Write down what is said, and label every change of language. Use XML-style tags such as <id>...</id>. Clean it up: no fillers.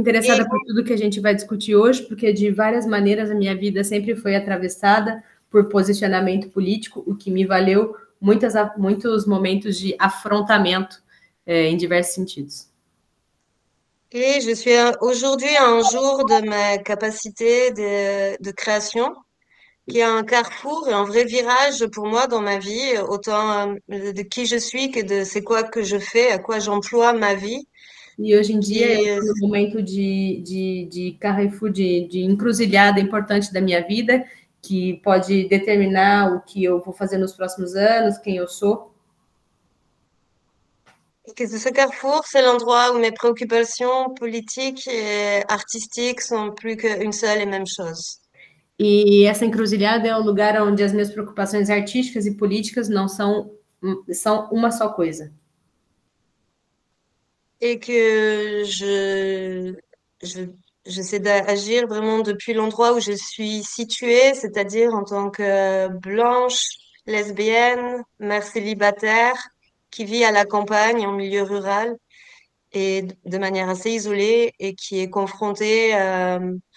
<pt>interessada por tudo que a gente vai discutir hoje, porque de várias maneiras a minha vida sempre foi atravessada por posicionamento político, o que me valeu muitos momentos de afrontamento em diversos sentidos.</pt> <fr>Et je suis aujourd'hui à un jour de ma capacité de création, qui est un carrefour et un vrai virage pour moi dans ma vie, autant de qui je suis que de c'est quoi que je fais, à quoi j'emploie ma vie.</fr> <pt>E hoje em dia eu</pt> <fr>Qui,</fr> <pt>estou num momento de carrefour, de encruzilhada importante da minha vida, que pode determinar o que eu vou fazer nos próximos anos, quem eu sou.</pt> <fr>que ce carrefour, c'est l'endroit où mes préoccupations politiques et artistiques sont plus qu'une seule et même chose.</fr> <pt>E essa encruzilhada é o lugar onde as minhas preocupações artísticas e políticas não são uma só coisa.</pt> <fr>Et que je, j'essaie d'agir vraiment depuis l'endroit où je suis située, c'est-à-dire en tant que blanche, lesbienne, mère célibataire, qui vit à la campagne, en milieu rural, et de manière assez isolée, et qui est confrontée euh,</fr>